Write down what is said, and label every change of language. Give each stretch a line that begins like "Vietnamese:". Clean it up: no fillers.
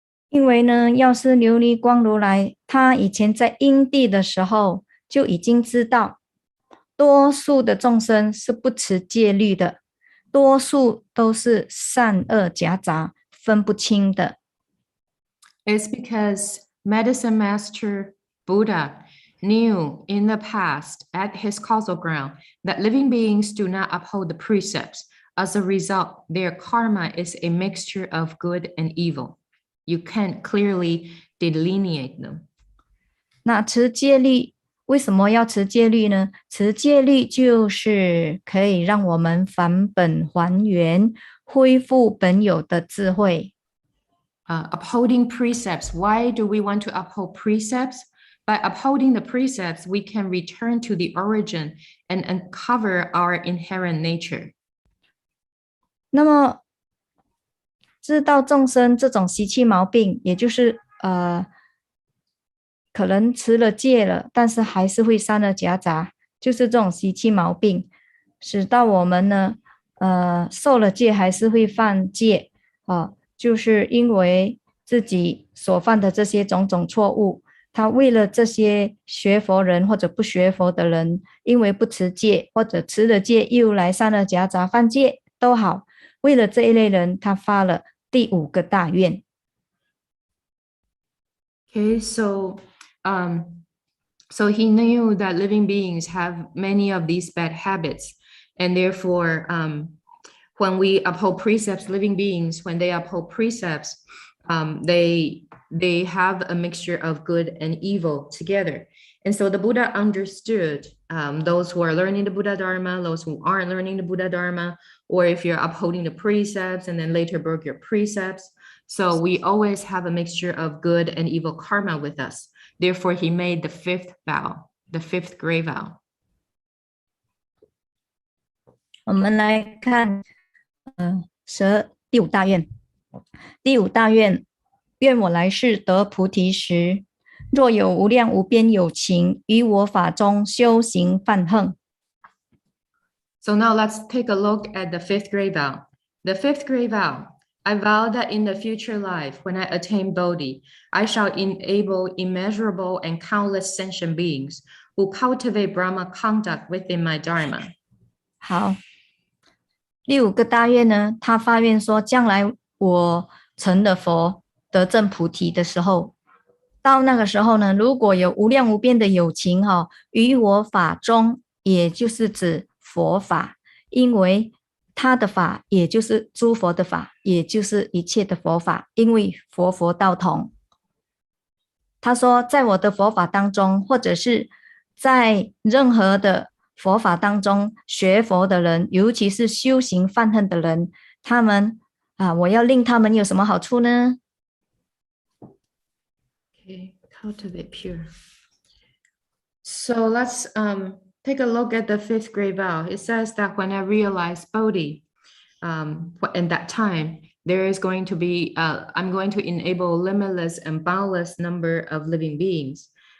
Chinese: 因为呢，药师琉璃光如来，他以前在因地的时候就已经知道，多数的众生是不持戒律的，多数都是善恶夹杂，分不清的。
English: It's because Medicine Master Buddha knew in the past at his causal ground that living beings do not uphold the precepts. As a result, their karma is a mixture of good and evil. You can't clearly delineate them.
Chinese: 那持戒律为什么要持戒律呢？持戒律就是可以让我们返本还原，恢复本有的智慧。
English: Upholding precepts. Why do we want to uphold precepts? By upholding the precepts, we can return to the origin and uncover our inherent nature.
Chinese: 那么知道众生这种习气毛病，也就是可能持了戒了，但是还是会三恶夹杂，就是这种习气毛病，使到我们呢，受了戒还是会犯戒啊，就是因为自己所犯的这些种种错误，他为了这些学佛人或者不学佛的人，因为不持戒或者持了戒又来三恶夹杂犯戒都好，为了这一类人，他发了第5个大愿。
English: Okay, so he knew that living beings have many of these bad habits, and therefore, when we uphold precepts, living beings, when they uphold precepts, they have a mixture of good and evil together. And so the Buddha understood those who are learning the Buddha Dharma, those who aren't learning the Buddha Dharma, or if you're upholding the precepts and then later broke your precepts. So we always have a mixture of good and evil karma with us. Therefore, he made the 5th vow, the 5th great vow.
Chinese: 我们来看，第5大愿。第5大愿，愿我来世得菩提时，若有无量无边有情，于我法中修行梵行。
English: So now let's take a look at the 5th great vow. The 5th great vow. I vow that in the future life, when I attain Bodhi, I shall enable immeasurable and countless sentient beings who cultivate Brahma conduct within my Dharma.
Chinese: 好，第5个大愿呢，他发愿说，将来我成了佛，得证菩提的时候，到那个时候呢，如果有无量无边的有情于我法中，也就是指佛法，因为他的法也就是诸佛的法，也就是一切的佛法，因为佛佛道同。他说，在我的佛法当中，或者是在任何的佛法当中学佛的人，尤其是修行梵行的人，他们我要令他们有什么好处呢？
English: Okay, cultivate pure. So let's take a look at the 5th great vow. It says that when I realize Bodhi, in that time, there is going to be, I'm going to enable limitless and boundless number of living beings